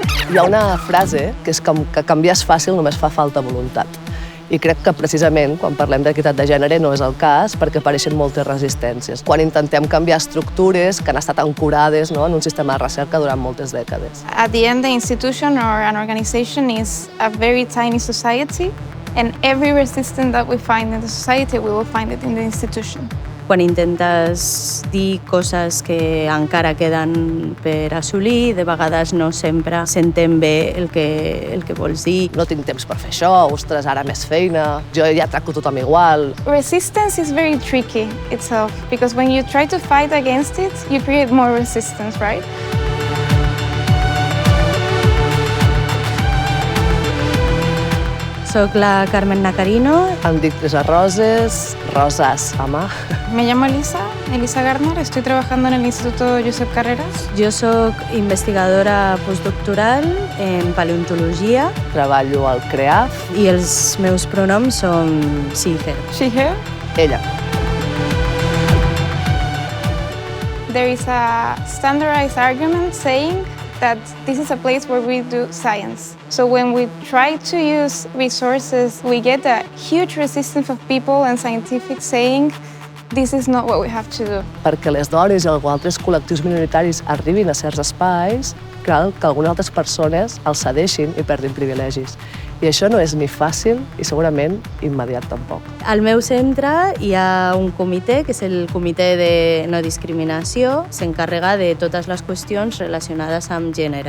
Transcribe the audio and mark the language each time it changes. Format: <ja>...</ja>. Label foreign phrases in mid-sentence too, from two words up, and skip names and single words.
<ca>Hi ha una frase que és que canviar és fàcil, només fa falta voluntat. I crec que precisament quan parlem d'equitat de gènere no és el cas perquè apareixen moltes resistències. Quan intentem canviar estructures que han estat ancorades, no, en un sistema de recerca durant moltes dècades.</ca> <en>At the end, the institution or an organization is a very tiny society, and every resistance that we find in the society, we will find it in the institution.</en> <ca>Quan intentes dir coses que encara queden per assolir, de vegades no sempre s'entén bé el que vols dir. No tinc temps per fer això, ostres, ara més feina, jo ja tracto tothom igual.</ca> <en>Resistance is very tricky itself, because when you try to fight against it, you create more resistance, right?</en> <ca>Soc la Carmen Nacarino. Em dic Teresa Roses, Rosas, ama.</ca> <es>Me llamo Elisa Gardner, estoy trabajando en el Instituto Josep Carreras.</es> <ca>Jo soc investigadora postdoctoral en paleontologia. Treballo al CREAF. I els meus pronoms són</ca> <en>she, her. She, her.</en> <ca>Ella.</ca> <en>There is a standardized argument saying that this is a place where we do science. So when we try to use resources, we get a huge resistance of people and scientific saying this is not what we have to do.</en> <ca>Perquè les dones i altres col·lectius minoritaris arribin a certs espais, cal que algunes altres persones els cedeixin i perdin privilegis. I això no és ni fàcil i segurament immediat tampoc. Al meu centre hi ha un comitè, que és el Comitè de No Discriminació, s'encarrega de totes les qüestions relacionades amb gènere.</ca>